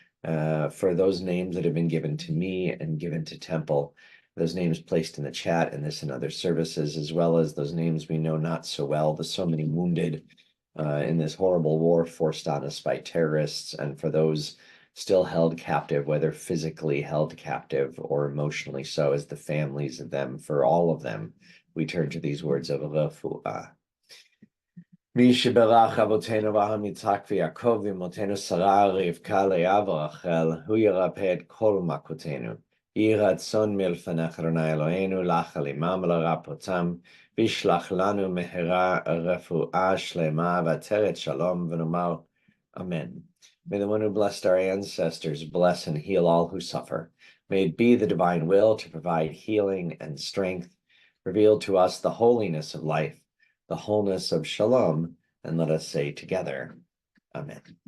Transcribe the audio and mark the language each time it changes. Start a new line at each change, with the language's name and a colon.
English: For those names that have been given to me and given to Temple, those names placed in the chat and this and other services, as well as those names we know not so well, the so many wounded in this horrible war forced on us by terrorists, and for those still held captive, whether physically held captive or emotionally so, as the families of them, for all of them, we turn to these words of refuah.
Hebrew: מי שברך אבותינו אברהם יצחק ויעקב ואמותינו שרה רבקה לאה ורחל, הוא ירפא את כל מכותינו. יהי רצון מלפניך אדוני אלוהינו לחל עמם לרפאותם, וישלח לנו מהרה רפואה שלמה ועטרת שלום, ונאמר Amen.
English: May the one who blessed our ancestors bless and heal all who suffer. May it be the divine will to provide healing and strength. Reveal to us the holiness of life, the wholeness of shalom, and let us say together, Amen.